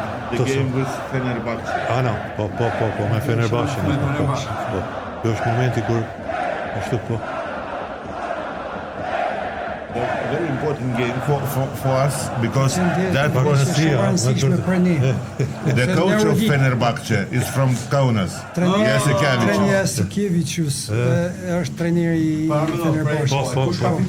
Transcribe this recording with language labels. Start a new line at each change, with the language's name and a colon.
English: The game with Fenerbahçe.
Albanian: No, po, me Fenerbahçe. Po. Kjo është momenti kur ashtu po.
English: Very important game for us because that was
Albanian: rëndësishme për ne.
English: the coach of Fenerbahçe is from Kaunas.
Albanian: Treni Jasikevicius është trajneri i Fenerbahçe.